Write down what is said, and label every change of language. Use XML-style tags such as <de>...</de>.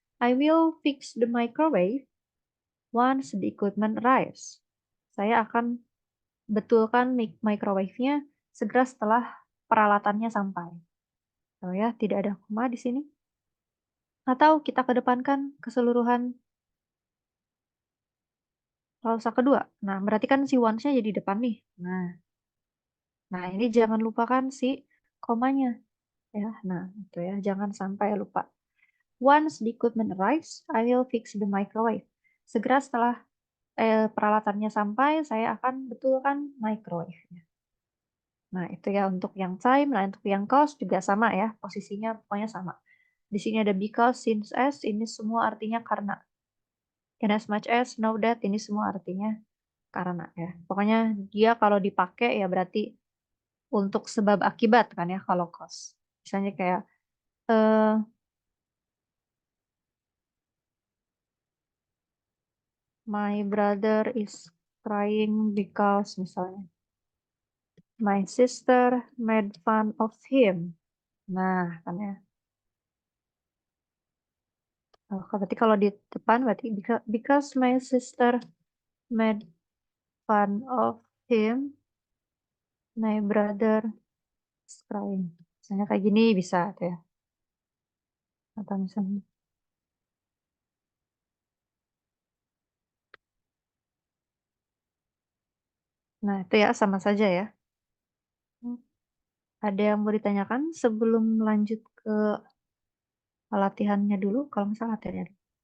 <en>I will fix the microwave once the equipment arrives.</en> <id>Saya akan betulkan microwave-nya segera setelah peralatannya sampai. Oh ya, tidak ada koma di sini. Atau kita kedepankan keseluruhan klausa kedua. Nah, berarti kan si once-nya jadi depan nih. Nah, ini jangan lupakan si komanya ya. Nah, itu ya, jangan sampai lupa.</id> <en>Once the equipment arrives, I will fix the microwave.</en> <id>Segera setelah peralatannya sampai, saya akan betulkan microwave. Nah, itu ya untuk yang time. Nah, untuk yang cause juga sama ya. Posisinya pokoknya sama. Di sini ada because, since as, ini semua artinya karena. In as much as, know that, ini semua artinya karena ya. Pokoknya dia kalau dipakai ya berarti untuk sebab akibat kan ya kalau cause. Misalnya kayak eh</id> <en>my brother is crying because</en> <id>misalnya</id> <en>my sister made fun of him.</en> <id>Nah, kan ya. Oh, berarti kalau di depan berarti</id> <en>because my sister made fun of him, my brother is crying.</en> <id>Misalnya kayak gini bisa tuh ya. Atau misalnya, nah itu ya sama saja ya. Hmm. Ada yang mau ditanyakan sebelum lanjut ke latihannya dulu? Kalau misalnya latihannya dulu.</id>